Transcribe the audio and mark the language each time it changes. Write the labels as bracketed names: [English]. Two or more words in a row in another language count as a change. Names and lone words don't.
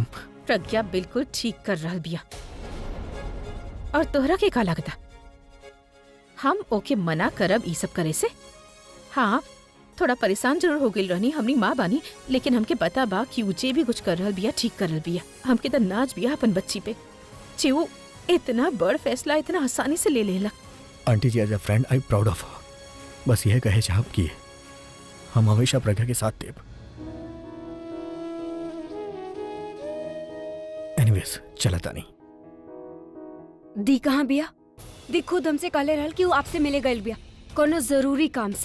[Bhojpuri] प्रज्ञा बिल्कुल ठीक कर रहा बिया, और तोहरा के का लगता? हम ओके मना करब ई सब करे से। हाँ, थोड़ा परेशान जरूर हो गई रहनी, हमनी माँ बानी, लेकिन हमके पता बा कि उ जे भी कुछ कर रहल बिया ठीक कर रहल बिया। हमके तो नाच बिया अपन बच्ची पे, जे वो इतना बड़ फैसला इतना आसानी से ले लेला। आंटी जी, [English] as a friend I proud of her. [Bhojpuri] बस यह कहे चाहब कि हम हमेशा प्रज्ञा के साथ देब। एनीवेज, चलता नहीं। दी कहाँ बिया? दी खुद हमसे कहले रहल कि वो आपसे मिले गइल बिया कोनो जरूरी काम से।